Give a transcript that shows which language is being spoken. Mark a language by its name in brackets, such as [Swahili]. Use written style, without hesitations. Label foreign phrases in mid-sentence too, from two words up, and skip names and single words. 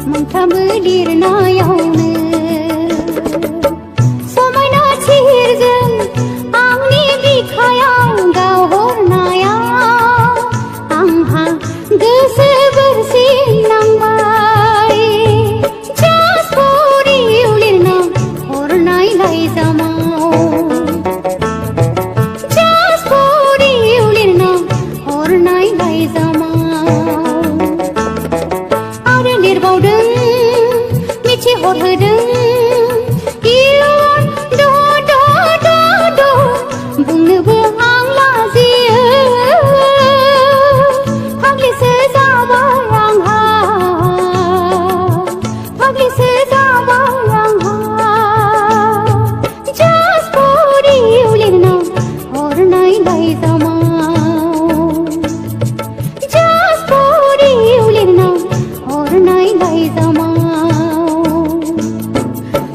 [Bodo] सानफ्रामबो लिरनायावनो समायना सिहिरजों आंनि बिखायाव गावहरनाया आंहा गोसो बोरसिनांबाय [English] Just for you [Bodo] लिरना हरनाय लाइजामाव [English] Just for you [Bodo] लिरना हरनाय लाइजामाव आरो लिरबावदों मिथिहरहोदों इयुन द बुंनोबो आं लाजियो फाग्लिसो जाबाय आंहा फाग्लिसो जाबाय आंहा [English] Just for you [Bodo] लिरना हरनाय लाइजामाव [English] Just for you [Bodo] लिरना हरनाय लाइजामाव